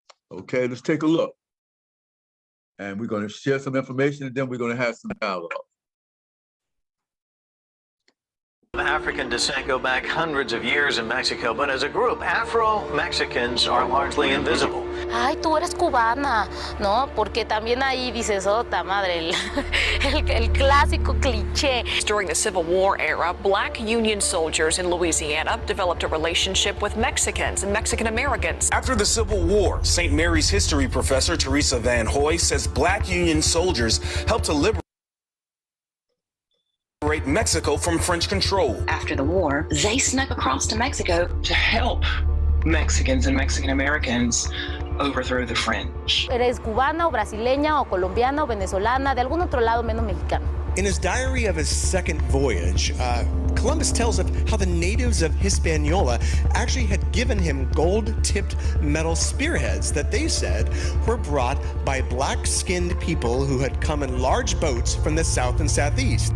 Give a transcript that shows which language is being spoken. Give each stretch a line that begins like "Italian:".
English: Okay, let's take a look. And we're going to share some information, and then we're going to have some dialogue. African descent go back hundreds of years in Mexico, but as a group, Afro-Mexicans are largely invisible.
Spanish: Ay, tú eres cubana, ¿no? Porque también ahí dices, ota madre, el clásico cliché.
English: During the Civil War era, black Union soldiers in Louisiana developed a relationship with Mexicans and Mexican Americans. After the Civil War, St. Mary's history professor Teresa Van Hoy says black Union soldiers helped to liberate Mexico from French control. After the war, they snuck across to Mexico to help Mexicans and Mexican Americans overthrow the French.
Spanish: Eres cubana o brasileña o colombiana o venezolana, de algún otro lado menos mexicano.
English: In his diary of his second voyage, Columbus tells of how the natives of Hispaniola actually had given him gold-tipped metal spearheads that they said were brought by black-skinned people who had come in large boats from the south and southeast.